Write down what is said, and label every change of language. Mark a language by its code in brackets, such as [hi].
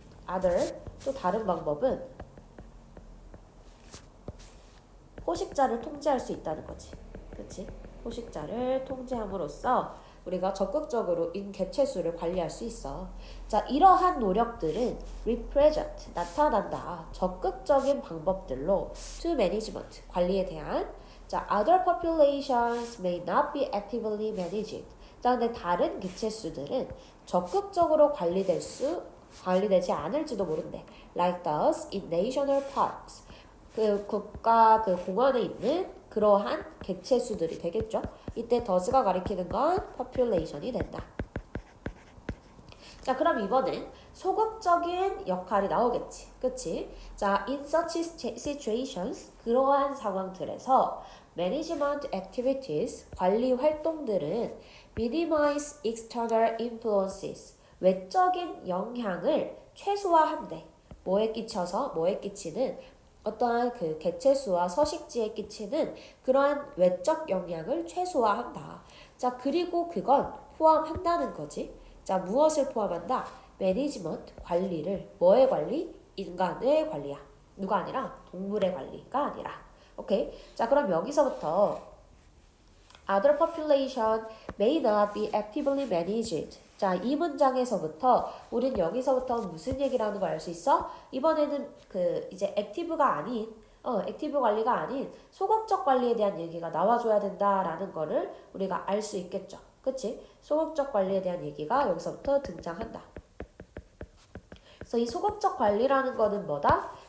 [ko] other, 또 다른 방법은 포식자를 통제할 수 있다는 거지. 그치? 포식자를 통제함으로써 우리가 적극적으로 개체수를 관리할 수 있어. 자, 이러한 노력들은 represent, 나타난다. 적극적인 방법들로 [en] to management, [ko] 관리에 대한. [en] 자, other populations may not be actively managed. [ko] 자, 근데 다른 개체수들은 적극적으로 관리되지 않을지도 모른대. [en] Like those in national parks. [ko] 그 국가 그 공원에 있는 그러한 개체수들이 되겠죠. 이때 더스가 가리키는 건 population이 된다. 자, 그럼 이번엔 소극적인 역할이 나오겠지. 그치? [en] 자, in such situations, [ko] 그러한 상황들에서 [en] management activities, [ko] 관리 활동들은 [en] minimize external influences, [ko] 외적인 영향을 최소화한대. 뭐에 끼치는 어떠한 그 개체수와 서식지에 끼치는 그러한 외적 영향을 최소화한다. 자, 그리고 그건 포함한다는 거지. 자, 무엇을 포함한다? 매니지먼트, 관리를. 뭐의 관리? 인간의 관리야. 누가 아니라 동물의 관리가 아니라. 오케이? 자, 그럼 여기서부터 [en] other population may not be actively managed. [ko] 자, 이 문장에서부터 우린 여기서부터 무슨 얘기를 하는 걸 알 수 있어? 이번에는 그 이제 액티브 관리가 아닌 소극적 관리에 대한 얘기가 나와줘야 된다라는 거를 우리가 알 수 있겠죠. 그치? 소극적 관리에 대한 얘기가 여기서부터 등장한다. 그래서 이 소극적 관리라는 거는 뭐다?